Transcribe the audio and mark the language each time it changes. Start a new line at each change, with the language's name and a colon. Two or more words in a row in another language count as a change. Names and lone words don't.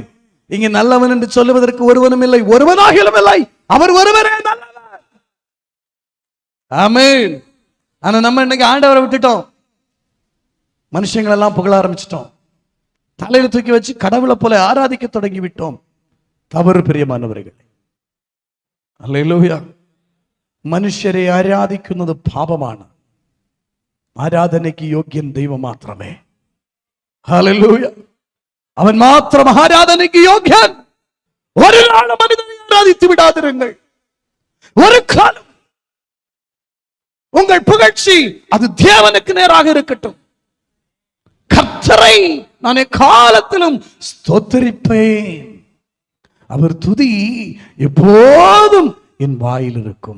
Tamil: இங்க நல்லவன் என்று சொல்லுவதற்கு ஒருவனும் இல்லை, ஒருவனாகிலும் இல்லை, அவர் ஒருவரே நல்லவர். ஆமென். ஆனா நம்ம இன்னைக்கு ஆண்டவரை விட்டுட்டோம், மனுஷங்களை எல்லாம் புகழ ஆரம்பிச்சிட்டோம், தலையில தூக்கி வச்சு கடவுளை போல ஆராதிக்க தொடங்கி விட்டோம். தவறு பிரியமானவர்களே. அல்லேலூயா.
Malayalam: മനുഷ്യരെ ആരാധിക്കുന്നത് പാപമാണ്. ആരാധനയ്ക്ക് യോഗ്യൻ ദൈവം മാത്രമേ. ഹല്ലേലൂയ. അവൻ മാത്രം ആരാധനയ്ക്ക് യോഗ്യൻ. ഒരു നാളും മനുഷ്യനെ ആരാധിച്ചു വിടാതിരുங்கள்.
Tamil: ஒரு காலம் உங்கள் புகழ்ச்சி அது தேவனுக்கு நேராக இருக்கட்டும். கர்த்தரை நான் காலத்திலும் ஸ்தோத்திரிப்பேன். அவர் துதி எப்போதும் என் வாயில் இருக்கும்.